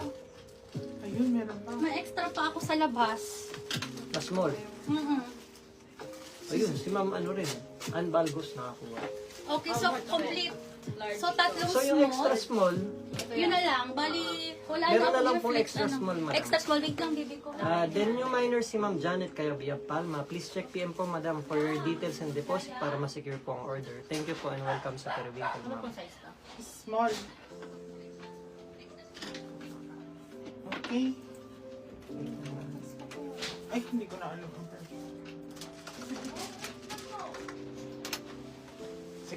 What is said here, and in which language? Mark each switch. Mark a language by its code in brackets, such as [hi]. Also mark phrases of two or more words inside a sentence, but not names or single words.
[tl] Ayun, meron pa. May extra pa ako sa labas. Na small. Ayun, si Ma'am rin. Ann Balgos nakakuha. [en] Okay, so complete. [tl] So, tatlong So, yung extra small. small, Yun na lang. Bali, wala Meron na na lang akong pong reflex, extra small, madam. [en] Extra small. [tl] Wait lang, baby ko. then yung minor si Ma'am Janet Cayabiak Palma. [en] Please check PM po, madam, for your details and deposit [tl] para masecure po ang [en] order. Thank you po and welcome sa Peruvian, ma'am. Small. Okay. [tl] Ay, hindi ko na alam ang price. Sige,